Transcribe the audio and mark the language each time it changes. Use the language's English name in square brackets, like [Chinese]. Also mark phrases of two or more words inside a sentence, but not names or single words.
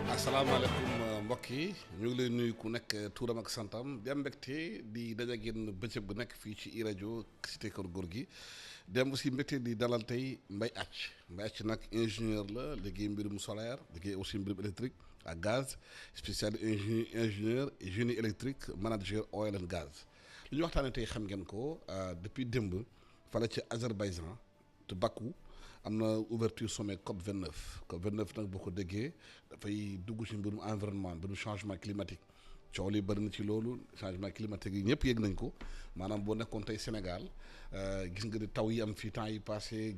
[Wolof] asalaamaaleykum mbokk yi ñu ngi lay nuyu ku nekk tuuram ak santam di am mbégte di daje ak yéen bëccëg bu nekk fii ci iRadio cité Kër Gorgui di am aussi mbégte di dalal tey Mbaye Athie nag ingénieur la liggéey mbirum solaire liggéey aussi mbirum électrique ak gaz [French] spécialité ingénieur génie électrique [English] manager oil and gaz [Wolof] li ñu waxtaanee tey xam ngeen ko depuis démb fala ci Azerbaïdjan te Bakou am na [French] ouverture sommet [Wolof] COP 29 COP 29 nag boo ko déggee dafay dugg ci mbirum environnement mbirum changement climatique coow li bëri na ci loolu [French] changement climatique [Wolof] yi ñëpp yëg nañ ko maanaam boo nekkoon tey Sénégal gis nga di taw yi am fii temps yi passé